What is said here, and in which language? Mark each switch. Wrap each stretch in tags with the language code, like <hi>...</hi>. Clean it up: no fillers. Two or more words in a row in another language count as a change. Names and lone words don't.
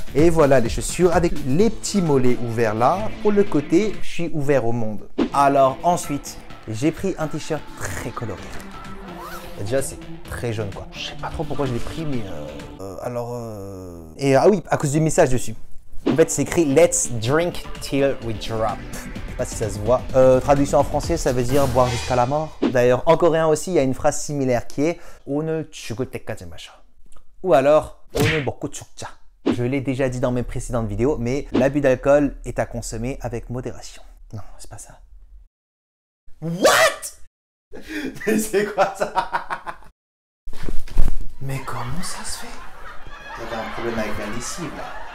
<fr>Et voilà les chaussures avec les petits mollets ouverts là. Pour le côté, je suis ouvert au monde. Alors ensuite, j'ai pris un t-shirt très coloré. Déjà c'est très jaune quoi. Je sais pas trop pourquoi je l'ai pris mais Et ah oui, à cause du message dessus. En fait c'est écrit</fr> <en>Let's drink till we drop.</en> <fr>Je sais pas si ça se voit. Traduction en français, ça veut dire boire jusqu'à la mort. D'ailleurs, en coréen aussi, il y a une phrase similaire qui est</fr> <ko>오늘 죽을 때까지 마셔.</ko> <fr>Ou alors</fr> <ko>오늘 먹고 죽자.</ko> <fr>Je l'ai déjà dit dans mes précédentes vidéos, mais l'abus d'alcool est à consommer avec modération. Non, c'est pas ça. What? Mais c'est quoi ça? Mais comment ça se fait? Il y avait un problème avec la lessive là.</fr>